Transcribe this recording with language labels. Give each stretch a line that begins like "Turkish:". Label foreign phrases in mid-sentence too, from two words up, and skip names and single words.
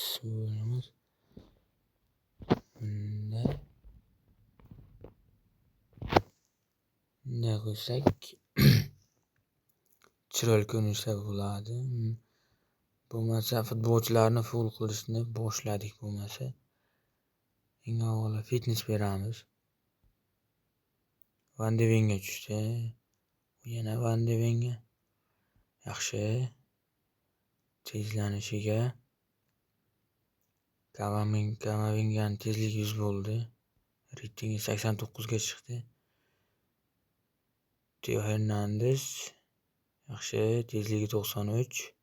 Uzbek: Bunday qo'ysak chiroyli ko'rinishlar bo'ladi. Bo'lmasa futbolchilarni full qilishni boshladik. Bo'lmasa eng avvalo fitness beramiz. Van de Venga tushdi. Yana Van de Venga. Yaxshi. Tezlanishiga Kamavinganing tezligi 100 bo'ldi. Reytingi 89 ga chiqdi. Theo Hernandez yaxshi, tezligi 93.